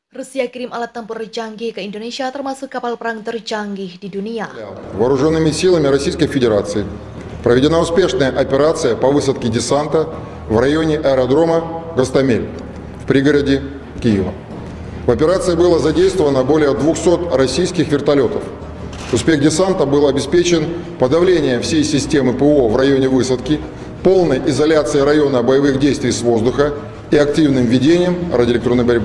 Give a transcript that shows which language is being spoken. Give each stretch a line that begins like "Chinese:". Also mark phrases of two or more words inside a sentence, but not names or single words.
Indonesian: Rusia kirim alat tempur canggih ke Indonesia termasuk kapal perang tercanggih di dunia.
Russian: Вооруженными силами Российской Федерации проведена успешная операция по высадке десанта в районе аэродрома Гостомель в пригороде Киева. В операции было задействовано более 200 российских вертолетов. Успех десанта был обеспечен подавлением всей системы ПВО в районе высадки, полной изоляцией района боевых действий с воздуха и активным ведением радиоэлектронной борьбы.